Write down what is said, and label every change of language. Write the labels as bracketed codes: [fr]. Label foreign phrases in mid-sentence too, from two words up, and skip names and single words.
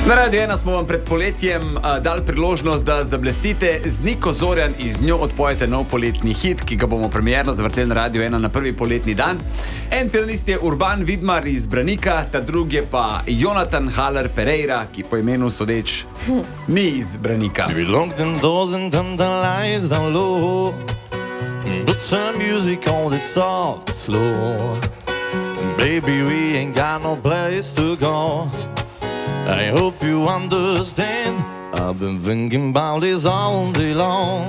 [sl] Na Radio 1 smo vam pred poletjem dali priložnost, da zablestite z Niko Zorjan in z njo odpojete nov poletni hit, ki ga bomo premierno zavrteli na Radio 1 na prvi poletni dan. En pianist je Urban Vidmar iz Branika, ta drugi je pa Jonathan Haller Pereira, ki po imenu sodeč ni iz Branika. [en] We locked them doors and turned the lights down low, but turn music on it soft and slow. Baby, we ain't got no place to go. I hope you understand. I've been thinking about this all day long.